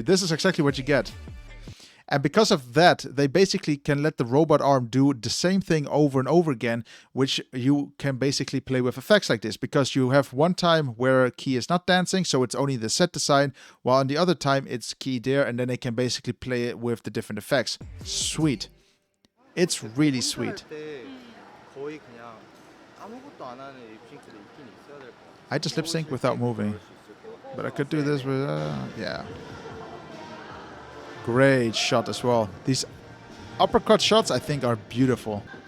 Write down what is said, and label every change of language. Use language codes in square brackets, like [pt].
[en] This is exactly what you get. And because of that, they basically can let the robot arm do the same thing over and over again, which you can basically play with effects like this, because you have one time where key is not dancing, so it's only the set design, while on the other time it's key there, and then they can basically play it with the different effects. Sweet. It's really sweet. [ko] 할 때 거의 그냥 아무것도 안 하는 립싱크도 있긴 있어야 될 것 같아. [en] I just lip sync without moving, but I could do this with, yeah. Great shot as well. These uppercut shots, I think, are beautiful.